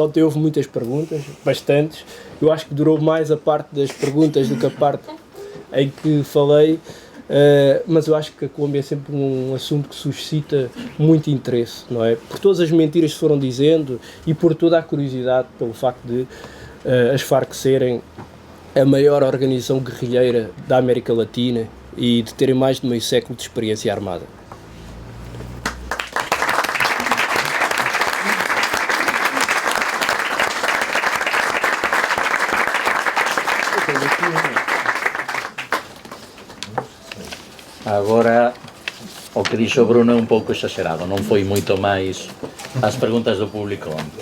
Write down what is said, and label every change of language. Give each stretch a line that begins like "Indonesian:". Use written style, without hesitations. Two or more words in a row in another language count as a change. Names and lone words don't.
Portuguese: Ontem houve muitas perguntas, bastantes. Eu acho que durou mais a parte das perguntas do que a parte em que falei, mas eu acho que a Colômbia é sempre um assunto que suscita muito interesse, não é? Por todas as mentiras que foram dizendo e por toda a curiosidade pelo facto de as Farc serem a maior organização guerrilheira da América Latina e de terem mais de meio século de experiência armada.
Galician: Agora, o que dixo Bruno é un pouco exagerado, non foi moito máis as preguntas do público onte.